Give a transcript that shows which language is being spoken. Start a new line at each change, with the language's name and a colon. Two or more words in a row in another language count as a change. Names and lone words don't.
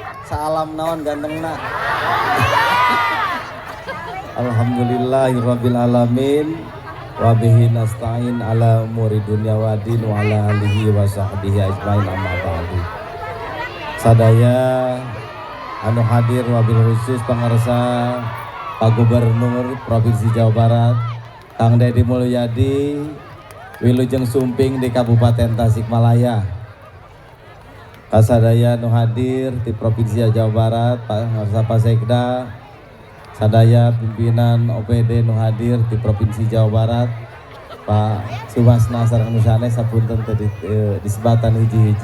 Sundanese: Salam naon gantengna.
Arabic: الحمد لله رب العالمين وبه نستعين على أمور الدنيا والدين وعلى آله وصحبه أجمعين أما بعد.
Sundanese: Sadaya anu hadir
Arabic: وبالخصوص
Sundanese: pangarsa Pak Gubernur Provinsi Jawa Barat Kang Deddy Mulyadi Wilujeng Sumping di Kabupaten Tasikmalaya. Kasadaya nu hadir di Provinsi Jawa Barat Pak Sekda, sadaya pimpinan OPD nu hadir di Provinsi Jawa Barat Pak Sumasna sareng nu sanes sapunten teu disebatan hiji-hiji.